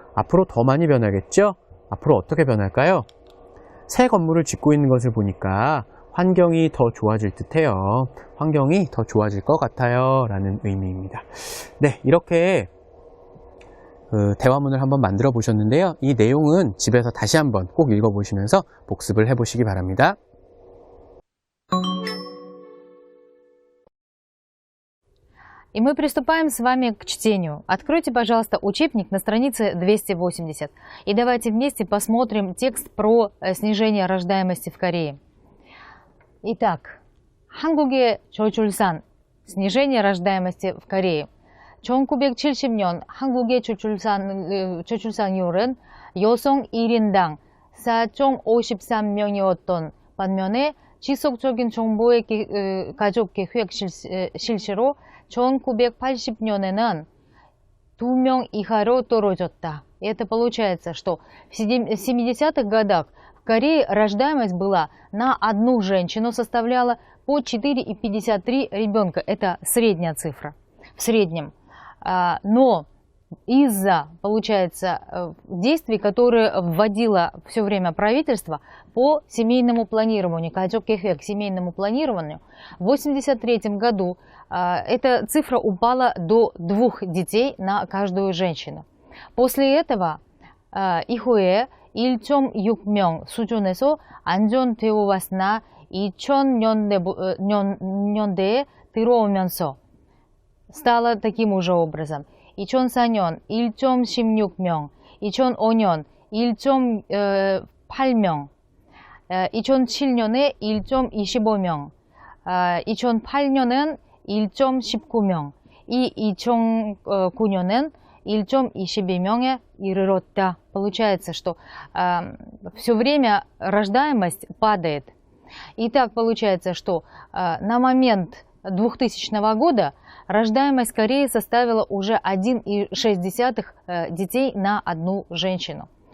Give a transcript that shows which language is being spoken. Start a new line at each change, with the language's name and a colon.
Korean: 앞으로 더 많이 변하겠죠? 앞으로 어떻게 변할까요? 새 건물을 짓고 있는 것을 보니까 환경이 더 좋아질 듯해요. 환경이 더 좋아질 것 같아요 라는 의미입니다. 네, 이렇게 대화문을 한번 만들어 보셨는데요. 이 내용은 집에서 다시 한번 꼭 읽어보시면서 복습을 해보시기 바랍니다.
Russian: И мы приступаем с вами к чтению. Откройте, пожалуйста, учебник на странице 280. И давайте вместе посмотрим текст про снижение рождаемости в Корее. Итак,
Korean: 한국의 저출산,
Russian: снижение рождаемости в Корее.
Korean: 1970년 한국의 저출산율은 여성 1인당 4.53명이었던 반면에 지속적인 정부의 가족계획 실시로 1980년에는 2명 이하로 떨어졌다.
Russian: И это получается, что в 70-х годах в Корее рождаемость была на одну женщину, составляла по 4,53 ребенка. Это средняя цифра. В среднем. Но из-за, получается, действий, которые вводило все время правительство по семейному планированию, к семейному планированию, в 1983 году эта цифра упала до 2 детей на каждую женщину. После этого
Korean: 이후에 1.6명 수준에서 안정되어 왔으나 2000년대에 들어오면서
Russian: стало таким уже образом.
Korean: 2004년 1.16명, 2005년 1.8명, 2007년에 1.25명, 2008년은 1.19명, и 2009년은 1.22명에 이르렀다.
Russian: Получается, что все время рождаемость падает. И так получается, что на момент 2000 года рождаемость в Корее составила уже 1,6 детей на одну женщину.